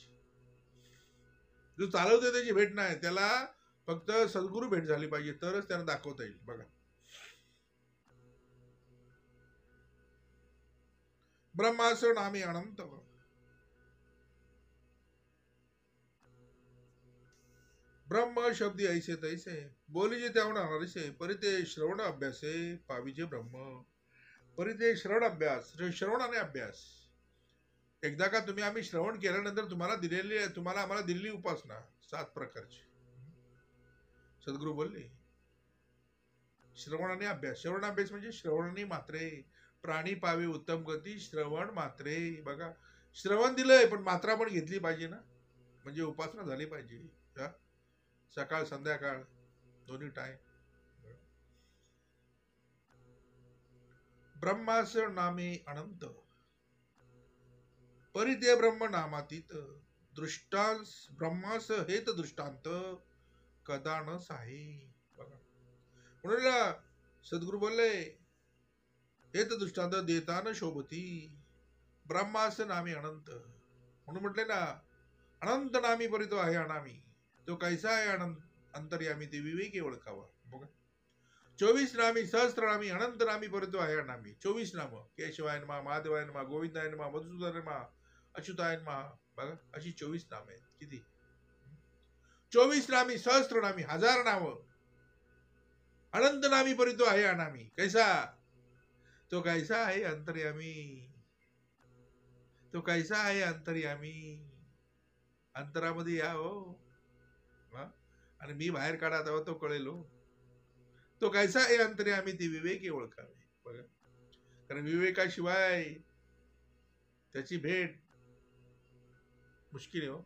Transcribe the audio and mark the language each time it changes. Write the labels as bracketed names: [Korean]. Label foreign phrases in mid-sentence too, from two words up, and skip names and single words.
[Marathi] जो चालवतोय त्याची भेट नाही. त्याला फक्त सद्गुरू भेट झाली पाहिजे तरच त्यांना दाखवता येईल. बघा, ब्रह्मासण आम्ही अनंत. ब्रह्म शब्दी ऐसे तैसे. बोलीजे त्याहून अनारिसे. परिते श्रवण अभ्यासे पाविजे ब्रह्म. परिते श्रवण अभ्यास. श्रवण आणि अभ्यास. एकदा का तुम्ही आम्ही श्रवण केल्यानंतर तुम्हाला आम्हाला दिलेली उपासना 7 प्रकारची. सद्गुरू बोलले, श्रवण आणि अभ्यास. श्रवण अभ्यास म्हणजे श्रवणाने मात्रे. प्राणी पावे उत्तम गती श्रवण मात्रे. बघा, श्रवण दिलंय पण मात्रा पण घेतली पाहिजे ना, म्हणजे उपासना झाली पाहिजे. सकाळ संध्याकाळ दोन्ही टाइम. ब्रह्मास नामे अनंत, परी ते ब्रह्म नामातीत, दृष्टांस ब्रह्मास हेत दृष्टांत, कदा न साहे. बघा म्हणून सद्गुरु बोलले हेत दृष्टांत देता न शोभती, ब्रह्मास नामे अनंत. म्हणून म्हटले ना अनंत नामी परी तो आहे अनामी, तो कैसा आहे अनंत अंतर्यामी ते विवेकी ओळखावा. बघा 24 नामी सहस्त्र नामी अनंत नामी परी तो आहे अनामी. [Sanskrit] 24 नाम, केशवाय नमः, महादेवाय नमः, गोविंदाय नमः, मधुसूदन नमः, अच्युताय नमः. [Marathi] बघा अशी 24 नाम आहेत. किती 24 नामी सहस्त्र नामी, 1000 नाव. अनंत नामी परी तो आहे अनामी. कैसा, तो कैसा आहे अंतर्यामी, तो कैसा आहे अंतर्यामी. अंतरामध्ये या हो, आणि मी बाहेर काढा तेव्हा तो कळेल हो. तो कैसा आहे अंतर्यामी ते विवेकी ओळखावे. बघा कारण विवेकाशिवाय त्याची भेट मुश्किल आहे हो.